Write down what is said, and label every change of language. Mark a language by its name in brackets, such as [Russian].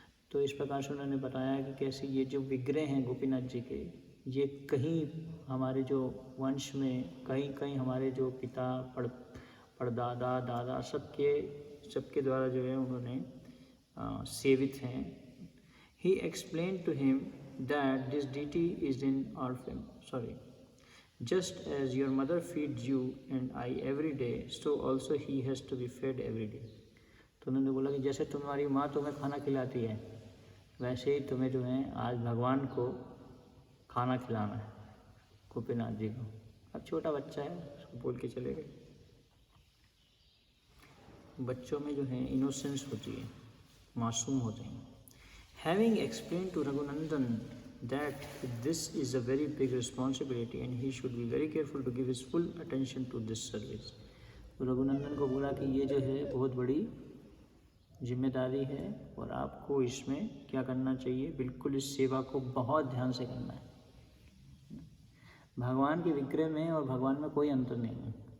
[Hindi] तो इस प्रकार से उन्होंने बताया कि कैसे ये जो विग्रह हैं गोपीनाथ जी के, ये कहीं हमारे जो वंश में कहीं हमारे जो पिता परदादा दादा सबके द्वारा जो है उन्होंने सेवित हैं। [English] He explain to him that this deity is in our family, Just as your mother feeds you and I every day, so also he has to be fed every day। [Hindi] तो उन्होंने बोला कि जैसे तुम्हारी माँ तुम्हें खाना खिलाती है, वैसे ही तुम्हें जो है आज भगवान को खाना खिलाना है, गोपीनाथ जी को। अब छोटा बच्चा है, उसको बोल के चले गए। बच्चों में जो है इनोसेंस होती है, मासूम होते हैं। [English] Having explained to Raghunandan that this is a very big responsibility and he should be very careful to give his full attention to this service। [Hindi] तो रघुनंदन को बोला कि ये जो है बहुत बड़ी जिम्मेदारी है और आपको इसमें क्या करना चाहिए, बिल्कुल इस सेवा को बहुत ध्यान से करना है। भगवान के विग्रह में और भगवान में कोई अंतर नहीं है।